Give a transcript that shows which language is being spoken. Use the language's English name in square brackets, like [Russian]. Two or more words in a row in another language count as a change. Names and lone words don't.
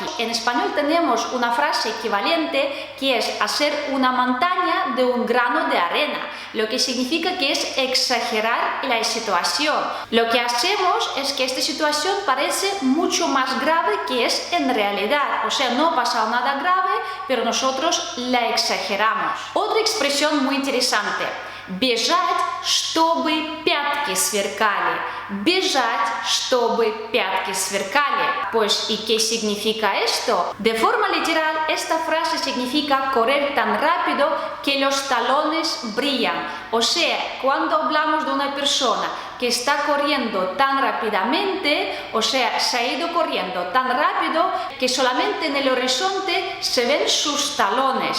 [Spanish] En español tenemos una frase equivalente que es hacer una montaña de un grano de arena, lo que significa que es exagerar la situación. Lo que hacemos es que esta situación parece mucho más grave que es en realidad, o sea, no ha pasado nada grave, pero nosotros la exageramos. Otra expresión muy interesante. [Russian] «Бежать, чтобы пятки сверкали». «Бежать, чтобы пятки сверкали». [Spanish] Pues, ¿y qué significa esto? De forma literal, esta frase significa correr tan rápido que los talones brillan. O sea, cuando hablamos de una persona que está corriendo tan rápidamente, o sea, se ha ido corriendo tan rápido que solamente en el horizonte se ven sus talones.